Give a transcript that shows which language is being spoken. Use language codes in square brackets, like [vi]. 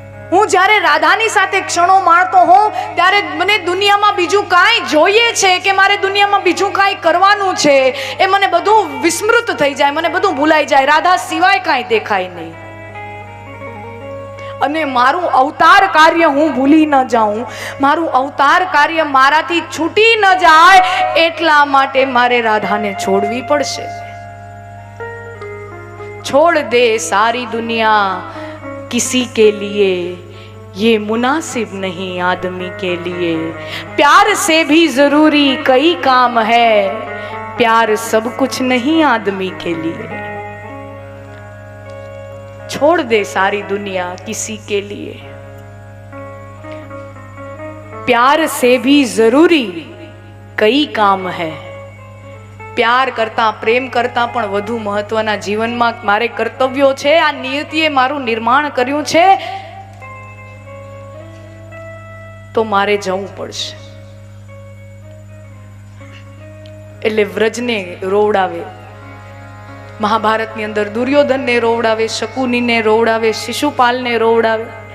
[gu] હું જ્યારે રાધાની સાથે ક્ષણો માણતો હોઉં ત્યારે મને દુનિયામાં બીજું કાંઈ જોઈએ છે કે મારે દુનિયામાં બીજું કાંઈ કરવાનું છે એ મને બધું વિસ્મૃત થઈ જાય, મને બધું ભૂલાઈ જાય. રાધા સિવાય કાંઈ દેખાય નહીં. અને મારું અવતાર કાર્ય હું ભૂલી ન જાઉં, મારું અવતાર કાર્ય મારાથી છૂટી ન જાય એટલા માટે મારે રાધાને છોડવી પડશે. [hi] છોડ દે સારી દુનિયા किसी के लिए, ये मुनासिब नहीं आदमी के लिए. प्यार से भी जरूरी कई काम है, प्यार सब कुछ नहीं आदमी के लिए. छोड़ दे सारी दुनिया किसी के लिए, प्यार से भी जरूरी कई काम है. [gu] પ્યાર કરતા, પ્રેમ કરતા પણ વધુ મહત્વના જીવનમાં મારે કર્તવ્યો છે. આ નિયતિએ મારું નિર્માણ કર્યું છે તો મારે જવું પડશે. એટલે વ્રજને રોવડાવે, મહાભારતની અંદર દુર્યોધનને રોવડાવે, શકુનીને રોવડાવે, શિશુપાલને રોવડાવે.